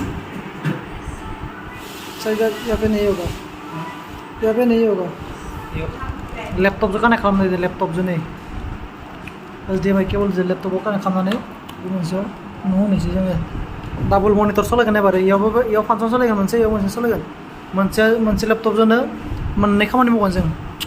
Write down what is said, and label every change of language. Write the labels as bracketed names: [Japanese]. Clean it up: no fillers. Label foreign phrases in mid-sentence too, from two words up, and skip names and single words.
[Hindi] पे नहीं होगा यहाँ पे नहीं होगा [Bodo] लैपटॉप जो कनेक्ट खालामनाय जायो लैपटॉप जो नै [English] HDMI cable [Bodo] जो लैपटॉपआव कनेक्ट खालामनानै बे मोनसेयाव होनोसै जोङो [English] double monitor [Bodo] सालायगोन एबार इयाव फांसन सालायगोन मोनसे इयाव मोनसे सालायगोन मोनसे लैपटपजोंनो मोननै खामानि मावगोन जों